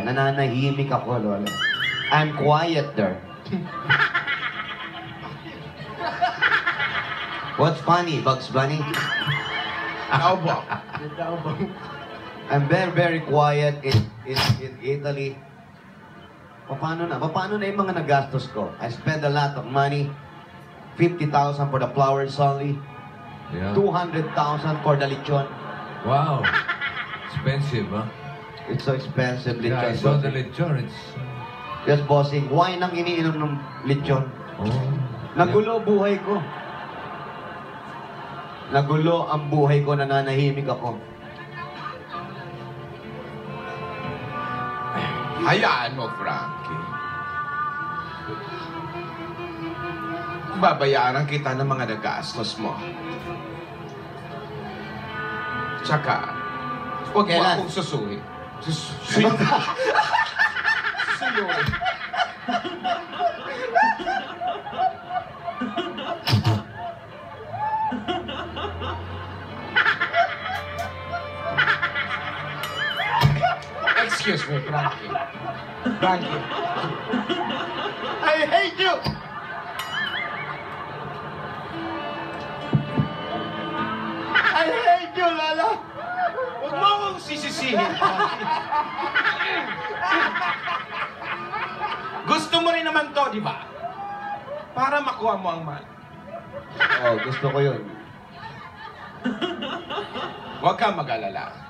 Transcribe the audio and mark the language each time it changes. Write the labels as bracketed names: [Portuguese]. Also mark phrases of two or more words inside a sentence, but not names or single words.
[Filipino] Nananahimik ako, Lola. [English] I'm quiet there. What's funny, Bugs Bunny? [Filipino] Naubo. [English] I'm very, very quiet in Italy. [Filipino] Paano na yung mga nagastos ko? [English] I spend a lot of money. 50,000 for the flowers only. Yeah. 200,000 for the lechon. Wow. Expensive, huh? It's so expensive, lechon. Yeah, I saw the bossing. lechon. It's... Yes, bossing. [Filipino] Wine ang iniinom ng lechon. Oh. Nagulo buhay ko. Nagulo ang buhay ko, nananahimik ako. Hayaan mo, Frankie. Babayaran kita ng mga nagastos mo. Tsaka, huwag mo Kailan? akong susuhin. Susuhin? [English] Excuse me, [Filipino] Frankie. [English] Frankie. I hate you! I hate you, Lala! [Filipino] Huwag mo akong sisisihin, Frankie. Gusto mo rin naman to, di ba? Para makuha mo ang man. Oh, gusto ko yun. Huwag kang mag-alala.